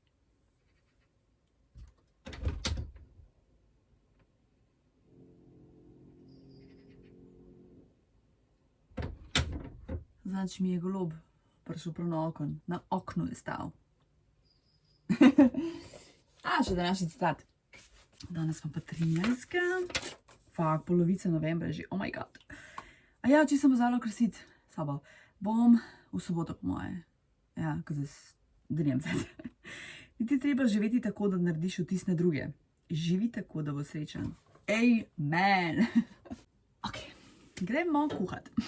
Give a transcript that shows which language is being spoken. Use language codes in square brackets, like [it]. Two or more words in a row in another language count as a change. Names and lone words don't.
[sl] Zadnjič mi je golob prišel prav na okno. Na oknu je stal. Še današnji citat. Danes smo pa 13. Fak, polovica novembra je že. [en] Oh my god. [sl] A ja, če sem pozvala krasiti sobo. Bom v soboto po moje. Ja, ko zdaj drjem zdaj. Niti treba živeti tako, da narediš vtis na druge. Živi tako, da bo srečen. Amen. Ok, gremo kuhati.